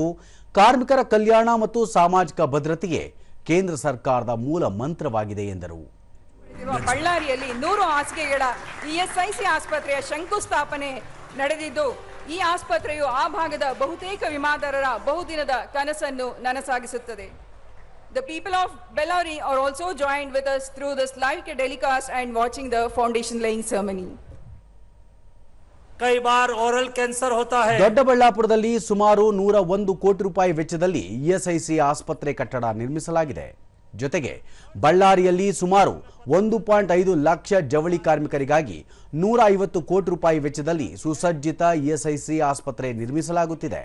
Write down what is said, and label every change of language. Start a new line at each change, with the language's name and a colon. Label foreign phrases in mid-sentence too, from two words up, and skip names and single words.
Kannada: ಕಾರ್ಮಿಕರ ಕಲ್ಯಾಣ ಮತ್ತು ಸಾಮಾಜಿಕ ಭದ್ರತೆಗೆ ಕೇಂದ್ರ ಸರ್ಕಾರದ ಮೂಲ ಮಂತ್ರವಾಗಿದೆ ಎಂದರು। ಬಳ್ಳಾರಿಯಲ್ಲಿ 100 ಹಾಸಿಗೆಗಳ ಇಎಸ್ಐಸಿ ಆಸ್ಪತ್ರೆಯ ಶಂಕುಸ್ಥಾಪನೆ ನಡೆದಿದ್ದು, ಈ ಆಸ್ಪತ್ರೆಯು ಆ ಭಾಗದ ಬಹುತೇಕ ವಿಮಾದಾರರ ಬಹುದಿನದ ಕನಸನ್ನು ನನಸಾಗಿಸುತ್ತದೆ।
English: The people of Bellary are also joined with us through this live telecast and watching the foundation laying ceremony.
Hindi: कई बार
English: oral cancer
Hindi: होता है।
Kannada: ದೊಡ್ಡಬಳ್ಳಾಪುರದಲ್ಲಿ ಸುಮಾರು 101 ಕೋಟಿ ರೂಪಾಯಿ ವೆಚ್ಚದಲ್ಲಿ ಇಎಸ್ಐಸಿ ಆಸ್ಪತ್ರೆ ಕಟ್ಟಡ ನಿರ್ಮಿಸಲಾಗಿದೆ। ಜೊತೆಗೆ ಬಳ್ಳಾರಿಯಲ್ಲಿ ಸುಮಾರು 1.5 ಲಕ್ಷ ಜವಳಿ ಕಾರ್ಮಿಕರಿಗಾಗಿ 150 ಕೋಟಿ ರೂಪಾಯಿ ವೆಚ್ಚದಲ್ಲಿ ಸುಸಜ್ಜಿತ ಇಎಸ್ಐಸಿ ಆಸ್ಪತ್ರೆ ನಿರ್ಮಿಸಲಾಗುತ್ತಿದೆ।